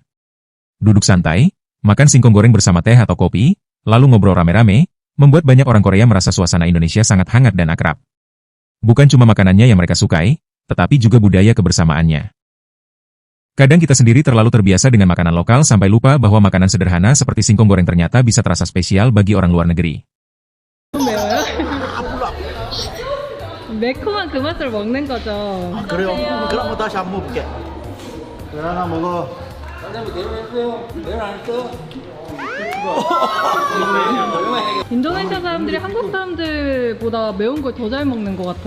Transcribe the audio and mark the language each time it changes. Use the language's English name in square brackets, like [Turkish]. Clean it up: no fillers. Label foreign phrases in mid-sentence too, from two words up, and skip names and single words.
[Indonesian] Duduk santai, makan singkong goreng bersama teh atau kopi, lalu ngobrol rame-rame, membuat banyak orang Korea merasa suasana Indonesia sangat hangat dan akrab. Bukan cuma makanannya yang mereka sukai, tetapi juga budaya kebersamaannya. Kadang kita sendiri terlalu terbiasa dengan makanan lokal sampai lupa bahwa makanan sederhana seperti singkong goreng ternyata bisa terasa spesial bagi orang luar negeri. [Korean] 매워요? 매콤한 그 맛을 먹는 거죠. 그래요? 그럼 뭐 다시 한번 먹을게. 하나 먹어. 인도네시아 사람들이 한국 사람들보다 매운 걸 더 잘 먹는 것 같아요.